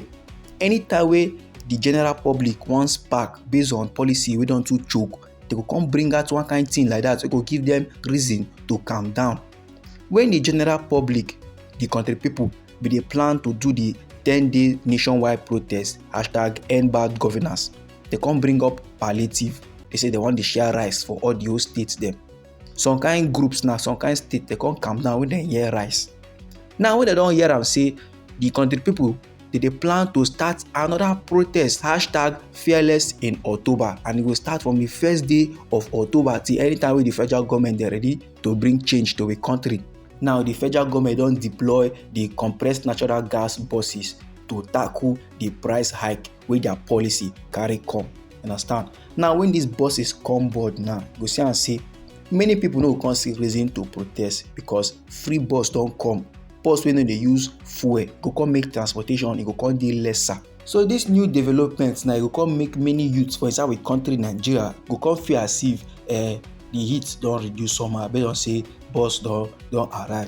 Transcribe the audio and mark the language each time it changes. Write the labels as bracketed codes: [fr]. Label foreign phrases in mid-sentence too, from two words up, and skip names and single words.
[pcm] Anytime wey the general public wan spark based on policy wey don too choke, they go come bring out one kind thing like that wey go give them reason to calm down. When the general public, the country people, be dey plan to do the 10-day nationwide protest #end bad governance, they come bring up palliative. They say they want to share rice for all the whole states them. Some kind groups now, some kind state, they come calm down when they hear rice. Now when they don't hear am say the country people, they plan to start another protest #fearless in October, and it will start from the first day of October till anytime when the federal government they ready to bring change to a country. Now the federal government don't deploy the compressed natural gas buses to tackle the price hike with their policy carry come. Understand? Now when these buses come board now, go see and say many people no come see reason to protest because free bus don't come. Bus wey no dey use fuel go come make transportation, e go come dey lesser. So this new development now, e go come make many youths for inside we country Nigeria go come feel as if the heat don reduce somehow based on say bus don arrive.